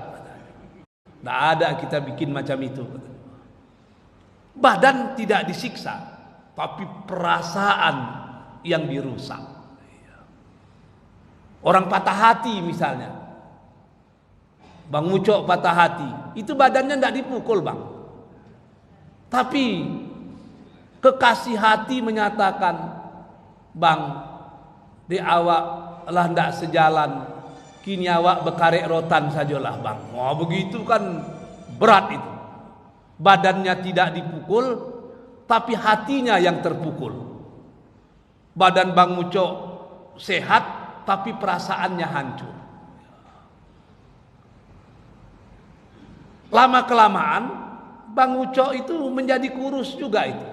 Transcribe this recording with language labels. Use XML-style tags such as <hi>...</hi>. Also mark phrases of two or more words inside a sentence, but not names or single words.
<id>Tidak ada kita bikin macam itu. Badan tidak disiksa, tapi perasaan yang dirusak. Orang patah hati misalnya, Bang Mucok patah hati, itu badannya tidak dipukul Bang, tapi kekasih hati menyatakan,</id> <min>Bang, di awak lah ndak sejalan, kini awak bekarek rotan sajalah Bang.</min> <id>Wah, begitu kan berat itu. Badannya tidak dipukul, tapi hatinya yang terpukul. Badan Bang Mucok sehat, tapi perasaannya hancur. Lama-kelamaan Bang Ucok itu menjadi kurus juga itu.</id>